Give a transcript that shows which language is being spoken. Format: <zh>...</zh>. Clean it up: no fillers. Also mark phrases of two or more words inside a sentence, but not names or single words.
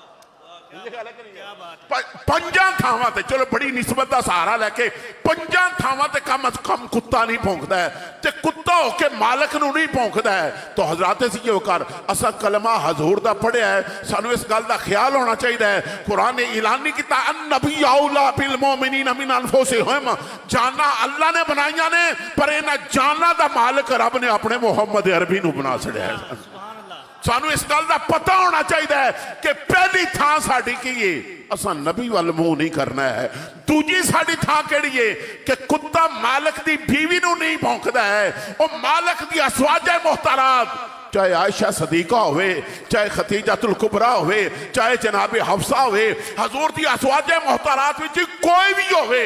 <pa>5 ਥਾਵਾਂ ਤੇ, ਚਲੋ ਬੜੀ ਨਿਸਬਤ ਦਾ ਸਹਾਰਾ ਲੈ ਕੇ 5 ਥਾਵਾਂ ਤੇ ਕਮ ਅਜ਼ ਕਮ ਕੁੱਤਾ ਨਹੀਂ ਭੌਂਕਦਾ ਹੈ, ਤੇ ਕੁੱਤਾ ਹੋ ਕੇ ਮਾਲਕ ਨੂੰ ਨਹੀਂ ਭੌਂਕਦਾ ਹੈ। ਤਾਂ ਹਜ਼ਰਤ ਸੀ ਵਕਾਰ ਅਸਾਂ ਕਲਮਾ ਹਜ਼ੂਰ ਦਾ ਪੜ੍ਹਿਆ ਹੈ, ਸਾਨੂੰ ਇਸ ਗੱਲ ਦਾ ਖਿਆਲ ਹੋਣਾ ਚਾਹੀਦਾ ਹੈ। ਕੁਰਾਨ ਨੇ ਐਲਾਨ ਨਹੀਂ ਕੀਤਾ</pa> <ar>النبي أولى بالمؤمنين من أنفسهم,</ar> <pa>ਜਾਨਾਂ ਅੱਲਾਹ ਨੇ ਬਣਾਈਆਂ ਨੇ, ਪਰ ਇਨ੍ਹਾਂ ਜਾਨਾਂ ਦਾ ਮਾਲਿਕ ਰੱਬ ਨੇ ਅਪਣੇ ਮੁਹੰਮਦ ਅਰਬੀ ਨੂੰ ਬਣਾ ਛੱਡਿਆ ਹੈ। ਸਾਨੂੰ ਇਸ ਗੱਲ ਕਾ ਪਤਾ ਹੋਣਾ ਚਾਹੀਦਾ ਕਿ ਪਹਿਲੀ ਥਾਂ ਸਾਡੀ ਕੀ ਹੈ, ਅਸਾਂ ਨਬੀ ਵੱਲ ਮੂੰਹ ਨਹੀਂ ਕਰਨਾ ਹੈ। ਦੂਜੀ ਸਾਡੀ ਥਾਂ ਕਿਹੜੀ ਹੈ ਕਿ ਕੁੱਤਾ ਮਾਲਕ ਦੀ ਬੀਵੀ ਨੂੰ ਨਹੀਂ ਭੌਂਕਦਾ ਹੈ, ਉਹ ਮਾਲਕ ਦੀ ਅਜ਼ਵਾਜੇ ਮੁਤਹਰਾਤ, ਚਾਹੇ ਆਇਸ਼ਾ ਸਦੀਕਾ ਹੋਵੇ, ਚਾਹੇ ਖ਼ਦੀਜਾਤੁਲ ਕੁਬਰਾ ਹੋਵੇ, ਚਾਹੇ ਜਨਾਬ ਹਫ਼ਸਾ ਹੋਵੇ, ਹਜ਼ੂਰ ਦੀ ਅਜ਼ਵਾਜੇ ਮੁਤਹਰਾਤ ਵਿਚ ਕੋਈ ਭੀ ਹੋਵੇ,</pa>